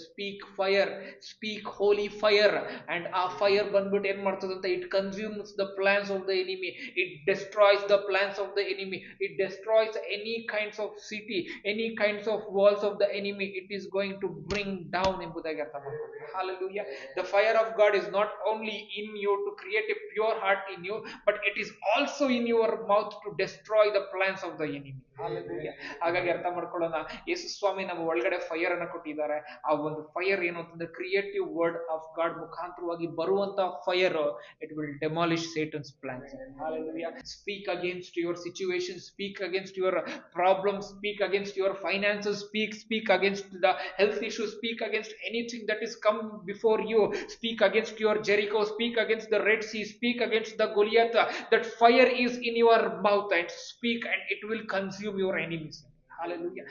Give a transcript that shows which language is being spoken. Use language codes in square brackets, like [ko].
[en] speak fire, speak holy fire, [kn] and ಆ fire ಬಂದ್ಬಿಟ್ಟು ಏನ್ ಮಾಡ್ತದಂತ, [en] it consumes the plans of the enemy, it destroys the plans of the enemy, it destroys any kinds of city, any kinds of walls of the enemy, it is going to bring down [kn] ಎಂಬುದಾಗಿ ಅರ್ಥ ಮಾಡ್ಕೊಳ್ತೀವಿ. [en] Hallelujah. The fire of God is not only in you to create a pure heart in you, but it is also in your mouth to destroy the plans of the enemy. Hallelujah. [kn] ಹಾಗಾಗಿ ಅರ್ಥ ಮಾಡ್ಕೊಳ್ಳೋಣ, ಯೇಸು ಸ್ವಾಮಿ ನಮ್ಮ ಒಳಗಡೆ fire ಅನ್ನ ಕೊಟ್ಟಿದ್ದಾರೆ. ಆ ಒಂದು fire ಏನು ಅಂತಂದ್ರೆ ಕ್ರಿಯೇಟಿವ್ ವರ್ಡ್ ಆಫ್ ಗಾಡ್ ಮುಖಾಂತರವಾಗಿ ಬರುವಂತ fire, [en] It will demolish Satan's plans. Hallelujah. Speak against your situation, speak against your problems, speak against your finances, speak against the health issues, speak against anything that is come before you, speak against your Jericho, speak against the Red Sea, speak against the Goliath. That fire is in your mouth, and speak and it will consume your enemies. Hallelujah.